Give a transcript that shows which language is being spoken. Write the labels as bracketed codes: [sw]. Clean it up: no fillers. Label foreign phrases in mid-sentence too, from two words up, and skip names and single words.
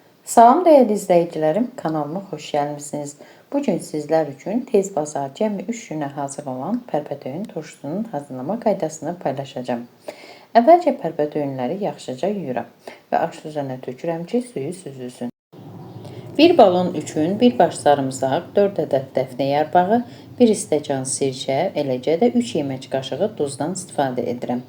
[tr] Salam değerli izleyicilerim, kanalıma hoş gelmişsiniz. [az] Bugün sizler için tez bazar cəmi 3 günə hazır olan pərpətöyün turşusunun hazırlama qaydasını paylaşacağım. Əvvəlcə pərpətöyünləri yaxşıca yuyuram və aş üzərinə tökürəm ki, suyu süzülsün. Bir balon üçün bir baş sarımsaq, 4 ədəd dəfnə yarpağı, 1 stəkan sirkə, eləcə də 3 yemək qaşığı duzdan istifadə edirəm.